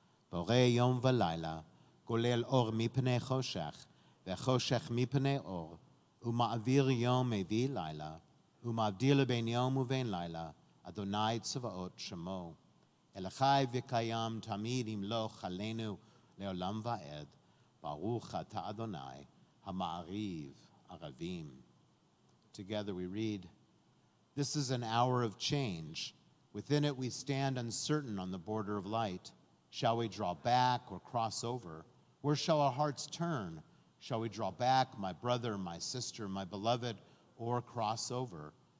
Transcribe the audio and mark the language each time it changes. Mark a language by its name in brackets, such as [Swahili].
[Hebrew] Borei yom v'layla, golel or mipnei choshech, v'choshech mipnei or, u'ma'avir yom mevi layla, ומבדיל בין יום ובין לילה, אדוני צבאות שמו. אלחי וקיים תמיד ימלוך עלינו לעולם ועד. ברוך אתה אדוני, המעריב ערבים. [English] Together we read, this is an hour of change. Within it we stand uncertain on the border of light. Shall we draw back or cross over? Where shall our hearts turn? Shall we draw back, my brother, my sister, my beloved, or cross over?